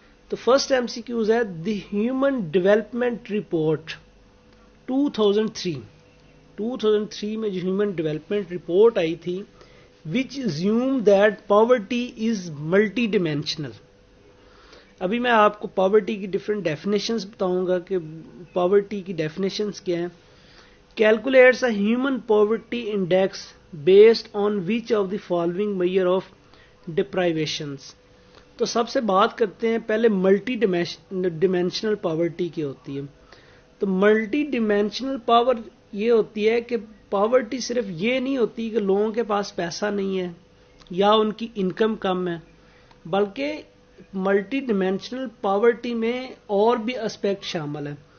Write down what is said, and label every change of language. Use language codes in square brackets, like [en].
[en] تو first M C Qs ہے the human development report 2003. [ur] 2003 میں جو ہیومن ڈیولپمنٹ رپورٹ آئی تھی [en] which assume that poverty is [ur] multi dimensional. ابھی میں آپ کو پاورٹی کی ڈفرینٹ ڈیفینیشنز بتاؤں گا کہ پاورٹی کی ڈیفینیشنز کیا ہیں. [en] Calculates a human poverty index based on which of the following measure of deprivations. [ur] تو سب سے بات کرتے ہیں پہلے ملٹی ڈیمینشنل پاورٹی کی ہوتی ہے. تو ملٹی ڈیمینشنل پاور یہ ہوتی ہے کہ پاورٹی صرف یہ نہیں ہوتی کہ لوگوں کے پاس پیسہ نہیں ہے یا ان کی انکم کم ہے، بلکہ ملٹی ڈیمینشنل پاورٹی میں اور بھی اسپیکٹ شامل ہیں.